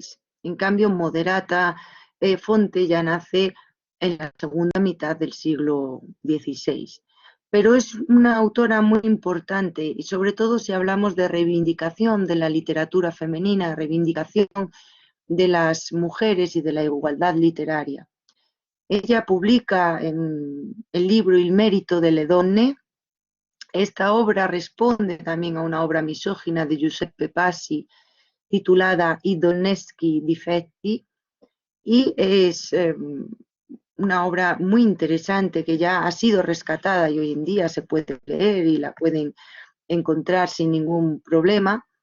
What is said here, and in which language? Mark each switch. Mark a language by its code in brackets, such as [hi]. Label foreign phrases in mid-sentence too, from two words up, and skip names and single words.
[es] En cambio, Moderata Fonte ya nace en la segunda mitad del siglo XVI. Pero es una autora muy importante y sobre todo si hablamos de reivindicación de la literatura femenina, reivindicación de las mujeres y de la igualdad literaria. Ella publica en el libro Il merito delle donne. Esta obra responde también a una obra misógina de Giuseppe Passi titulada I donneschi difetti y es una obra muy interesante que ya ha sido rescatada y hoy en día se puede leer y la pueden encontrar sin ningún problema.